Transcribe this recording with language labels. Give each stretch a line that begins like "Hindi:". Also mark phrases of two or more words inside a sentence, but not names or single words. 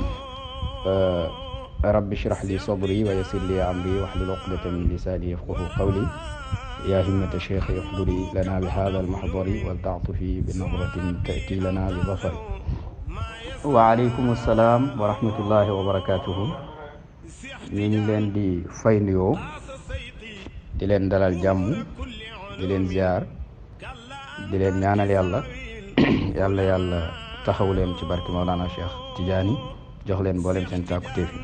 Arabic: رب اشرح لي صدري ويسر لي أمري واحلل عقدة من لساني يفقهوا قولي. يا همة الشيخ احضري لنا بهذا المحضر ولتعطفي بنظرة تأتي لنا بظفر. وعليكم السلام ورحمة الله وبركاته.
Wolof: ñu ngi leen di fay nuyoo di leen dalal jàmm di leen ziar di leen ñaanal yàlla yàlla taxaw leen ci barke Mawlana Cheikh Tidiane jox leen mboolem seen càkkutéef yi.